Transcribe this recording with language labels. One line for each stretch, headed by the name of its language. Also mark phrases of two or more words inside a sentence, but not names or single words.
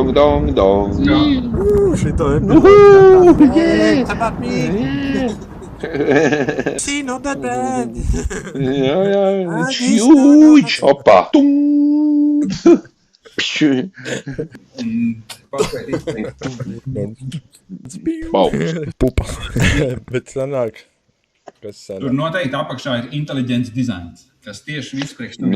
Latvian: Šito ir.
English: See, not that bad.
Latvian: Jā, viņš huge. Opa. Pupa. Bet sanāk, kas sanāk. Tur noteikti apakšā ir intelligents dizains, kas tieši viss priekš tam.